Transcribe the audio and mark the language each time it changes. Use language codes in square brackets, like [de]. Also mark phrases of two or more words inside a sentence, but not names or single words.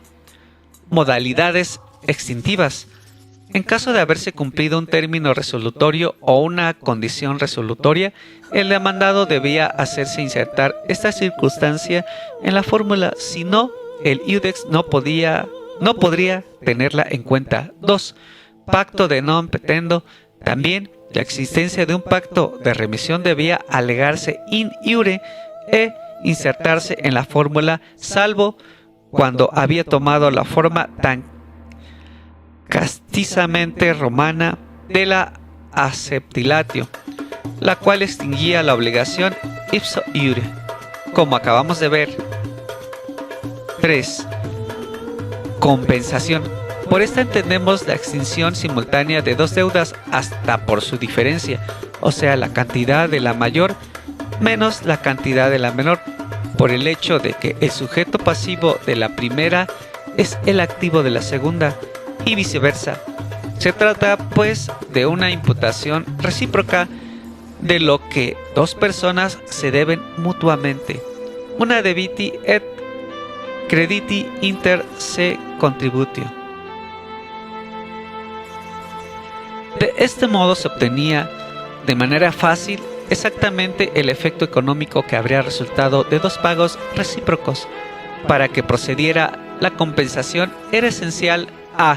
[es] Modalidades extintivas. En caso de haberse cumplido un término resolutorio o una condición resolutoria, el demandado debía hacerse insertar esta circunstancia en la fórmula, si no, el iudex no podría tenerla en cuenta. 2. Pacto [la] de non petendo. [es] También la existencia de un pacto de remisión debía alegarse [la] in iure [es] e insertarse en la fórmula, salvo cuando había tomado la forma tan castizamente romana de la acceptilatio, la cual extinguía la obligación [la] ipso iure, [es] como acabamos de ver. 3. Compensación. Por esta entendemos la extinción simultánea de dos deudas hasta por su diferencia, o sea, la cantidad de la mayor menos la cantidad de la menor, por el hecho de que el sujeto pasivo de la primera es el activo de la segunda y viceversa. Se trata, pues, de una imputación recíproca de lo que dos personas se deben mutuamente. [la] Una debiti et crediti inter se contributio. [es] De este modo se obtenía de manera fácil exactamente el efecto económico que habría resultado de dos pagos recíprocos. Para que procediera la compensación era esencial a.